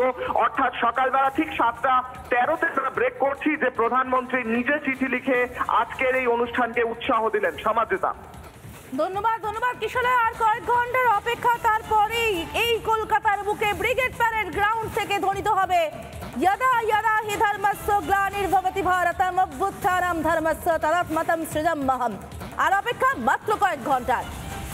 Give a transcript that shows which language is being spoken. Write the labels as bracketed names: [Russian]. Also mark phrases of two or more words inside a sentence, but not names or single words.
[Bangla] অর্থাৎ সকালবেলা ঠিক 7:13-তে আমরা ব্রেক করছি যে প্রধানমন্ত্রী নিজে চিঠি লিখে আজকের এই অনুষ্ঠানকে উৎসাহ দিলেন। সমাদৃতা, ধন্যবাদ কিশলয়। আর কয়েক ঘন্টার অপেক্ষা, তারপরেই এই কলকাতার বুকে ব্রিগেড প্যারেড গ্রাউন্ড থেকে ধ্বনিত হবে [Sanskrit] यदा यदा हि धर्मस्य ग्लानिर्भवति भारतम अभ्युत्थानं धर्मस्य तदात्मनं सृजाम्यहम्। [Bangla] আর অপেক্ষা মাত্র কয়েক ঘন্টার।